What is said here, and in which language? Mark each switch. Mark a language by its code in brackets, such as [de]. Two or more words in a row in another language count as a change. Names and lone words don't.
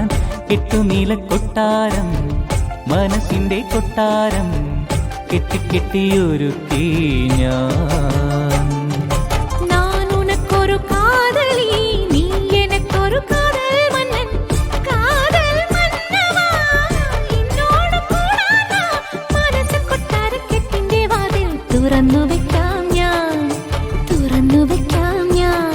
[ml] എട്ടു നില കൊട്ടാരം മനസ്സിന്റെ കൊട്ടാരം കെട്ടിയൊരുക്കി ഞാൻ. [ta] நான் உனக்கொரு காதலி, நீ எனக்கொரு காதல் மன்னன். காதல் மன்னவா [ml] എന്നോട് കൂടാനാ മനസ്സ് കൊട്ടാരക്കെട്ടിന്റെ വാതിൽ തുറന്നു വെക്കാം ഞാൻ, തുറന്നു വെക്കാം ഞാൻ.